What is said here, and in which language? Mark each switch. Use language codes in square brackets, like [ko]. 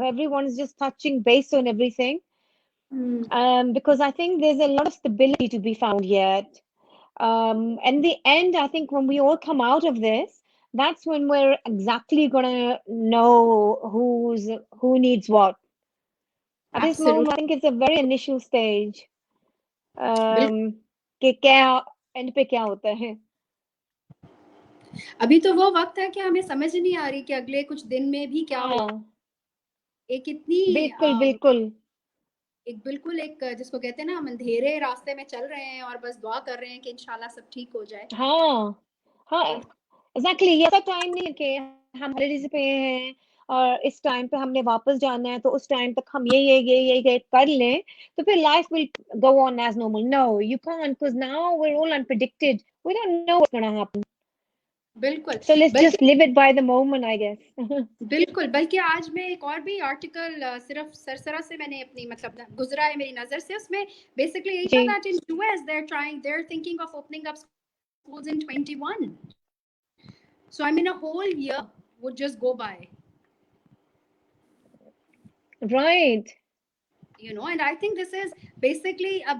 [en] Everyone is just touching base on everything, because I think there's a lot of stability to be found yet. In the end, I think when we all come out of this, that's when we're exactly gonna know who needs what. At this moment, Absolutely. I think it's a very initial stage. [hi] कि क्या and पे क्या होता है. अभी तो वो वक्त है कि हमें समझ नहीं आ रही कि अगले कुछ दिन में भी क्या हो. हाँ, एक इतनी बिल्कुल बिल्कुल. एक जिसको कहते हैं ना, हम अंधेरे रास्ते में चल रहे हैं और बस दुआ कर रहे हैं कि इंशाल्लाह सब ठीक हो जाए. हाँ हाँ, एग्जैक्टली. ये ऐसा टाइम नहीं है कि हम हॉलीडेज पे हैं और इस टाइम पे हमने वापस जाना है तो उस टाइम तक हम ये कर लें तो फिर [en] Life will go on as normal. No, you can't, because now we are all unpredicted. We don't know what's gonna happen. [hi] बिल्कुल. [en] So let's [hi] बल्कि [en] just live it by the moment, I guess. [hi] बिल्कुल, बल्कि आज मैं एक और भी आर्टिकल सिर्फ सरसरा से मैंने अपनी मतलब गुजरा है मेरी नजर से. उसमें बेसिकली यही था जी. [en] that in US they're thinking of opening up schools in 21. So I mean a whole year would just go by. Right. And I think this is basically [hi] अब